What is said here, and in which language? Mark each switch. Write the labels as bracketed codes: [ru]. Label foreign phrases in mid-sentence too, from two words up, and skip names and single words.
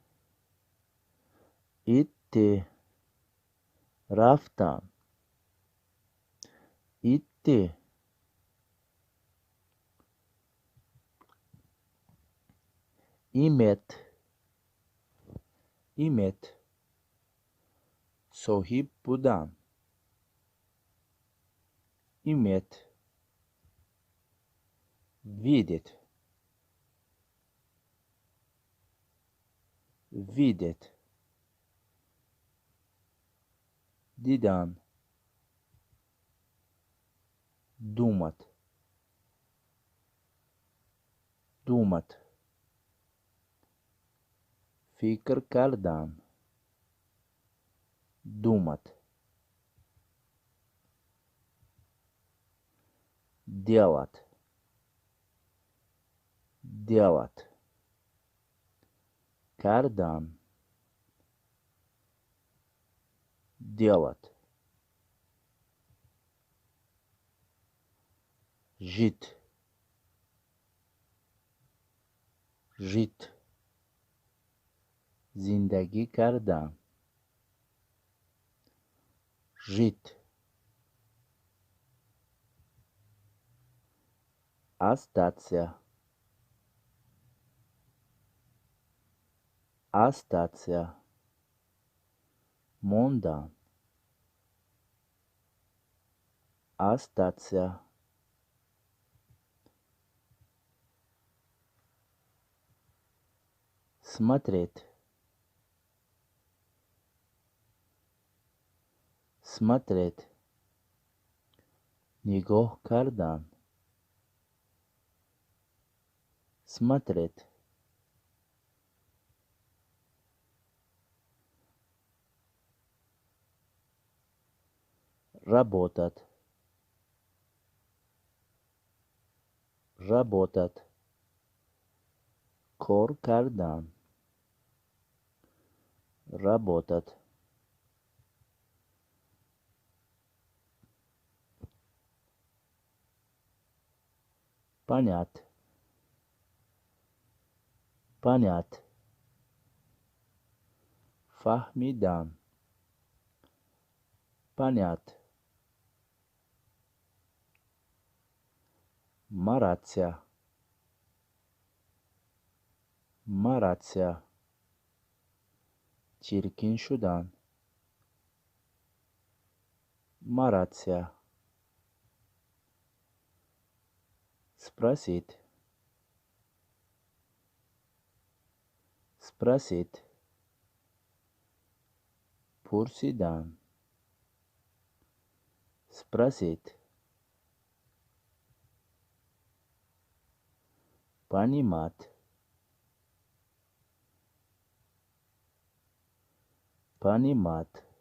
[ru] идти рафтан идти иметь иметь [tg] соҳиб будан [ru] иметь видеть видеть дидан думать думать [tg] фикр кардан [ru] думать делать делать кардан делать жить жить [tg] зиндагӣ кардан [ru] жить остаться остаться мондан остаться смотреть смотреть [tg] нигоҳ кардан [ru] смотреть работать работать [tg] кор кардан [ru] работать понять понять фаҳмидан понять мараться мараться [tg] чиркин шудан [ru] мараться спросить спросить пурсидан спросить понимать понимать